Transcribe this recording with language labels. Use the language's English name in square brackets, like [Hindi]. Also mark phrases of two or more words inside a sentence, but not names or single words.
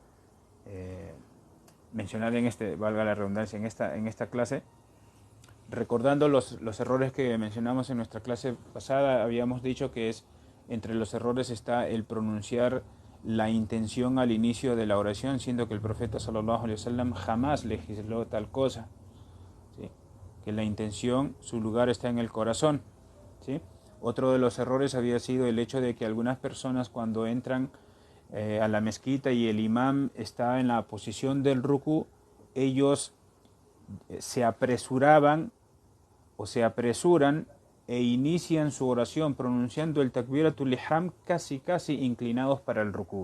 [Spanish] mencionar valga la redundancia, en esta clase, recordando los errores que mencionamos en nuestra clase pasada, habíamos dicho que entre los errores está el pronunciar la intención al inicio de la oración, siendo que el profeta [Arabic] صلى الله عليه وسلم [Spanish] jamás legisló tal cosa, ¿sí? Que la intención, su lugar está en el corazón, ¿sí? Otro de los errores había sido el hecho de que algunas personas cuando entran a la mezquita y el imam está en la posición del rukú, ellos se apresuraban o se apresuran e inician su oración pronunciando el [Arabic] تكبيرة الإحرام [Spanish] casi inclinados para el rukú.